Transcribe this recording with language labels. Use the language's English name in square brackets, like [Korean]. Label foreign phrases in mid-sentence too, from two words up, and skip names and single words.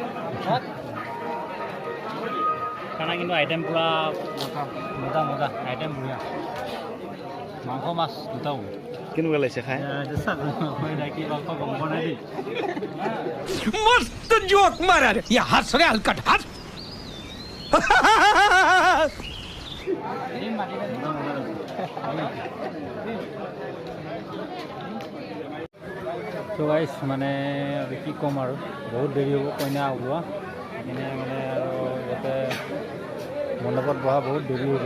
[Assamese] খানা কিন্তু আইটেম পূৰা মজা মজা আইটেম বঢ়িয়া মাংস মাছ দুটাও কেনেকুৱা লাগিছে খাই কি মাংস গম পোৱা নাই দেই [Hindi] मस्त जोक मारा रे ये हंस रे हलकट हंस [Assamese] চ' গাইছ মানে আৰু কি ক'ম আৰু বহুত দেৰি হ'ব কইনা ওলোৱা সেইকাৰণে মানে আৰু ইয়াতে মণ্ডপত বহা বহুত দেৰি হৈ